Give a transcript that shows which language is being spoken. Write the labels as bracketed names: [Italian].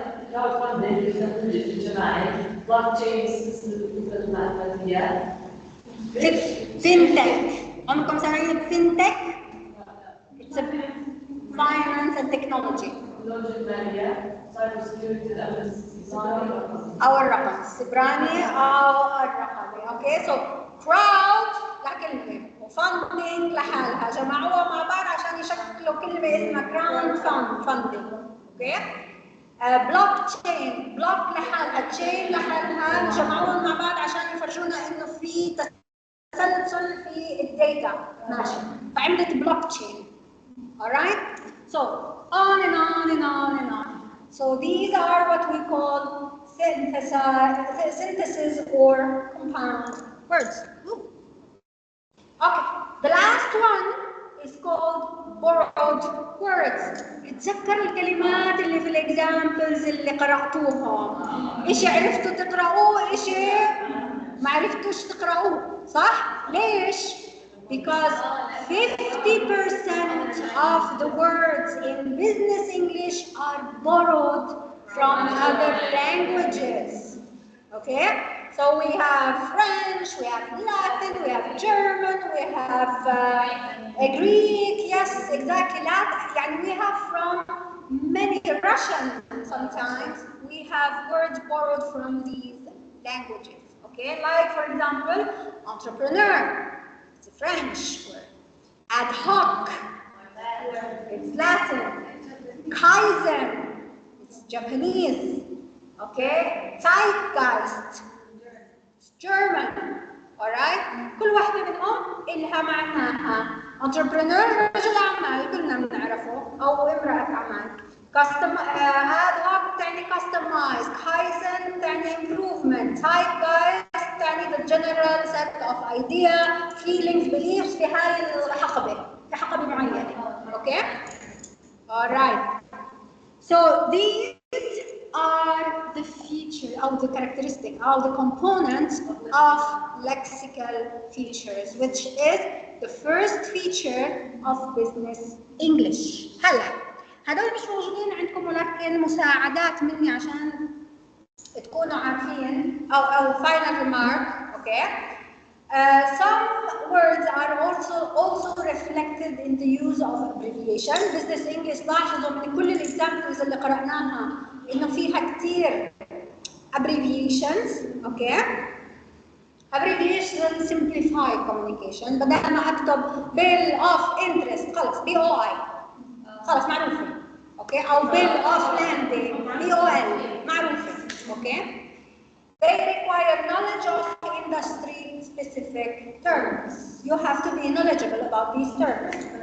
[English] crowd funding [Arabic] للتمويل الجماعي، [English] block chain system المعلوماتية. [Arabic] فينتك. عمركم سامعين بفينتك؟ [English] It's a finance and technology. [Arabic] تكنولوجيا المالية، [English] cyber security [Arabic] الأمن السيبراني. أو الرقم السبراني أو الرقمي. اوكي سو crowd لكلمة وفاندنج لحالها جمعوها مع بعض عشان يشكلوا كلمة اسمها crowd funding. اوكي بلوك تشين، بلوك لحالها، تشين لحالها، جمعوهم مع بعض عشان يفرجونا انه في تسلسل في الداتا ماشي، فعملت بلوك تشين. [English] alright so on and on and on and on. So these are what we call synthesis or compound words. Okay, the last one is called borrowed words. [Arabic] اتذكر الكلمات اللي في الاكزامبلز اللي قرأتوها. إشي عرفتوا تقرأوه، إشي ما عرفتوش تقرأوه، صح؟ ليش؟ [English] Because 50% of the words in business English are borrowed from other languages. Okay? So we have French, we have Latin, we have German, we have Greek, yes, exactly. And we have from many Russian sometimes. We have words borrowed from these languages. Okay, like for example, entrepreneur, it's a French word. Ad hoc, it's Latin. Kaizen, it's Japanese. Okay, Zeitgeist, German. Alright? [Arabic] كل واحدة منهم إلها معناها. Entrepreneur رجل أعمال كلنا بنعرفه أو امرأة أعمال. ad hoc تعني customize. Kaizen تعني improvement. [English] Zeitgeist تعني the general set of idea, feelings, beliefs [Arabic] في هاي الحقبة. في حقبة معينة. Okay? Alright. [English] So these are the features or the characteristic or the components of lexical features, which is the first feature of business English. [Arabic] هلا هدول مش موجودين عندكم ولكن مساعدات مني عشان تكونوا عارفين أو [English] final remark. Okay. Some words are also reflected in the use of abbreviation. [Arabic] Business English لاحظوا من كل الexamples اللي قرأناها إنه فيها كتير abbreviations. [English] Okay. Abbreviation simplify communication. [Arabic] بدل ما أكتب bill of interest خلص BOI خلص معروفة. [English] Okay. [Arabic] أو bill of landing BOL معروفة. Okay. [English] They require knowledge of industry-specific terms. You have to be knowledgeable about these terms.